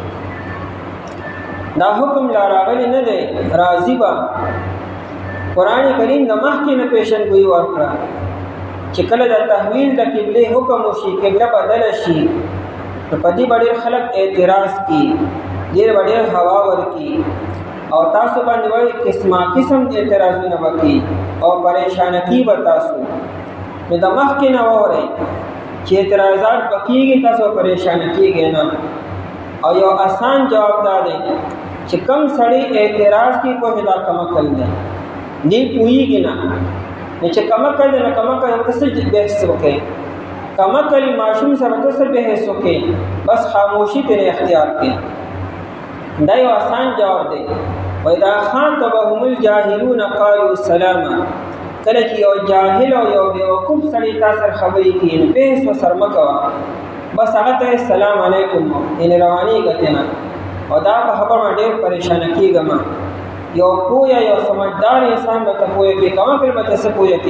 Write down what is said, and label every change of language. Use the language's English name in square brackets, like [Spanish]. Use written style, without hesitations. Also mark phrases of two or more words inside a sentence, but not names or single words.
[Pashto] دا حکم لا راغلی نه دی راضي به قرآن کریم د مخکې نه پیشنګویي ورکړه چې کله د تحویل د قبلې حکم وشي قبله بدله شي نو په دې به ډېر خلک اعتراض کړي ډېر به ډېر هوا ورکړي او تاسو باندې وایي قسمه قسم اعتراضونه به کوي او پریشانه کړي به تاسو. نو د مخکې نه واورئ چې اعتراضات به کېږي تاسو پریشانه کېږئ نه. او یو آسان جواب دا دی چې کم سړی اعتراض کی کوئی دا کمکل دی دی پوهیږي نه نو چې کمکل دی نو کمکل ورته څه بحث وکړي کمکل ماشوم سره ورته څه بحث وکړي بس خاموشي ترې اختیار کړي. دا یو آسان جواب دی. [Arabic] وإذا خاطبهم الجاهلون قالوا سلاما [Pashto] کله چې یو جاهل او یو بیوقوف سړی تا سره خبرې کوي نو بحث ورسره مه کوه بس هغه ته [Arabic] السلام علیکم [Pashto] یعنې روانېږه ترې او دا په خبر باندې ډېر پریشانه کېږم. یو پوهه یو سمجدار انسان به ته پوهه کوي کمکل به ته څه پوهه کوي.